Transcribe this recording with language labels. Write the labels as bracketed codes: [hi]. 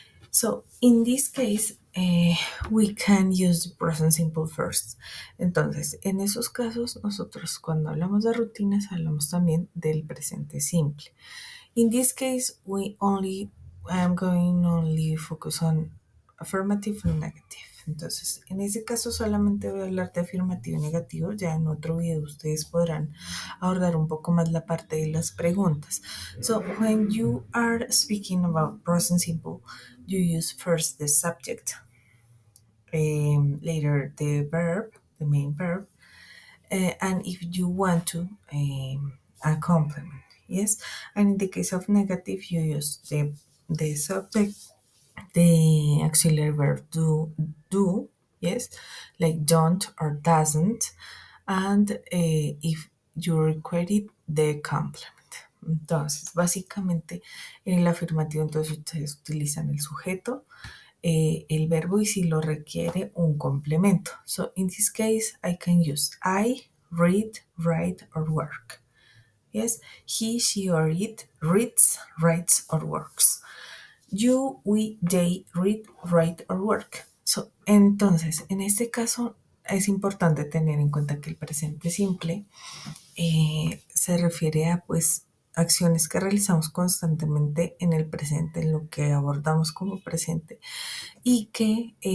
[en] So, in this case, we can use the present simple first. [es] Entonces, en esos casos, nosotros cuando hablamos de rutinas, hablamos también del presente simple. [en] In this case, I'm going only focus on affirmative and negative. [es] Entonces, en ese caso solamente voy a hablar de afirmativo y negativo. Ya en otro video ustedes podrán abordar un poco más la parte de las preguntas. [en] So, when you are speaking about present simple, you use first the subject, later the verb, the main verb, and if you want to, a complement. Yes, and in the case of negative, you use the subject, the auxiliary verb do, yes, like don't or doesn't, and if you require it, the complement. [es] Entonces, básicamente, en el afirmativo, entonces ustedes utilizan el sujeto, el verbo y si lo requiere, un complemento. [en] So, in this case, I can use I, read, write, or work. Yes, he, she, or it reads, writes, or works. You, we, they read, write, or work. [es] So, entonces, en este caso es importante tener en cuenta que el presente simple se refiere a pues acciones que realizamos constantemente en el presente, en lo que abordamos como presente y que